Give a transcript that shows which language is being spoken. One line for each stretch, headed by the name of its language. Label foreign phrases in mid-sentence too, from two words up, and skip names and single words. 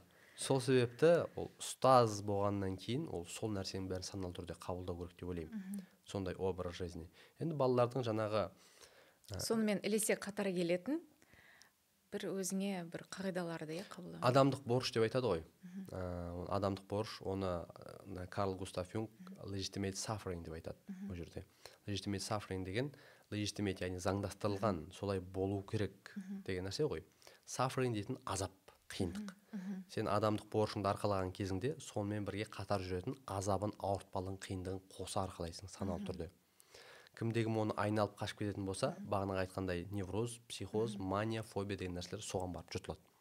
Kazakh: Сол себепті ол ұстаз болғаннан кейін ол сол нәрсенің бәрін саналы түрде қабылдау керек деп ойлаймын. Сондай
Russian: образ жизни.
Kazakh: Енді балалардың жаңағы сонымен ілесе қатар келетін бір өзіңе бір қағидаларды қабылдау. Адамдық борыш деп айтады ғой. Адамдық борыш, оны Карл Густав Юнг
English: legitimate suffering
Kazakh: деп айтады бұл жерде.
English: Legitimate suffering
Kazakh: деген legitimate, яғни заңдастырылған, солай болу керек деген нәрсе ғой. Suffering дейтін азап, қиындық. Сен адамдық борышыңды арқалаған кезіңде сонымен бірге қатар жүретін азабын, ауыртпалығын, қиындығын қоса арқалайсың саналы түрде. Кімдегі оны айналып қашып кететін болса, бағанағы айтқандай невроз, психоз, мания, фобия деген нәрселер соған барып жұтылады.